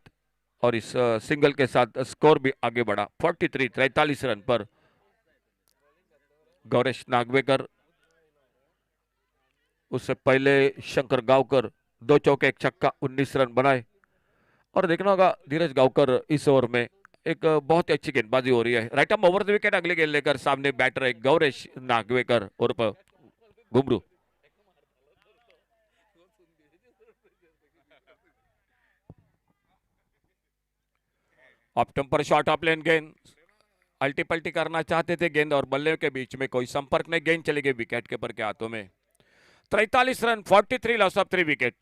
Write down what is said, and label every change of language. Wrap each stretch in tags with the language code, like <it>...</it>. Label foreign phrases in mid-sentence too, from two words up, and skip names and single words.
<hi>और इस सिंगल के साथ स्कोर भी आगे बढ़ा 43 रन पर। गौरेश नागवेकर उससे पहले शंकर गांवकर 2 चौके 1 छक्का 19 रन बनाए। और देखना होगा धीरज गांवकर इस ओवर में एक बहुत ही अच्छी गेंदबाजी हो रही है।</hi> <en>right arm over the wicket</en> <hi>अगली गेंद लेकर सामने बैटर है गौरेश नागवेकर उर्फ घुमरू। ऑफ टेम्पर शॉट ऑफ लेन गेंद, अल्टी पल्टी करना चाहते थे गेंद और बल्ले के बीच में कोई संपर्क नहीं, गेंद चली गई</hi> <en>wicket keeper</en> <hi>के हाथों में।</hi> <en>43 run 43 loss of 3 wicket.</en>